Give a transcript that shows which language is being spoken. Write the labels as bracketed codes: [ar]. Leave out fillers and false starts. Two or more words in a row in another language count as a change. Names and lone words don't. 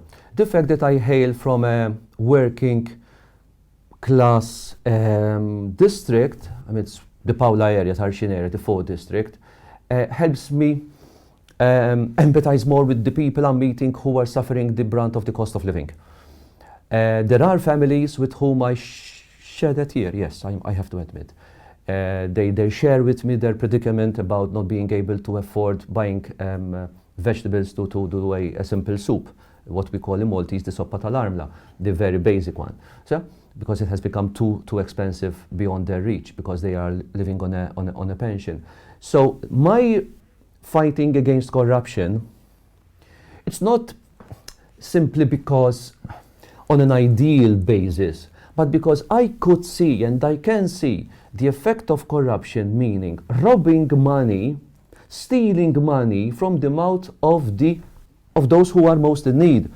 [en] The fact that I hail from a working class district, I mean, it's the Paula area, Tarshin area, the 4th district, helps me empathize more with the people I'm meeting who are suffering the brunt of the cost of living. There are families with whom I shed a tear, yes, I have to admit. They share with me their predicament about not being able to afford buying vegetables to do a simple soup, what we call in Maltese the [mt] soppa tal-armla, [en] the very basic one. So, because it has become too expensive beyond their reach, because they are living on a pension. So my fighting against corruption, it's not simply because on an ideal basis, but because I could see and I can see the effect of corruption, meaning robbing money, stealing money from the mouth of those who are most in need.